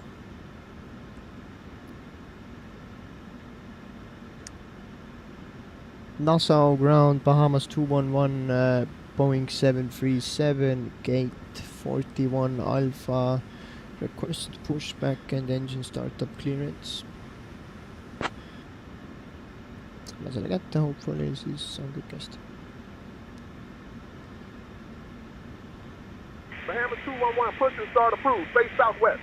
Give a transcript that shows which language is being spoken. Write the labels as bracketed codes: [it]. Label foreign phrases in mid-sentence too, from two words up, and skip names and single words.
[en] Nassau ground, Bahamas 211, Boeing 737, gate 41 Alpha, request pushback and engine startup clearance. [et] Saame selle kätte, hopefully siis on kõik hästi. [en] Bahamas 211, push and start approved, face southwest.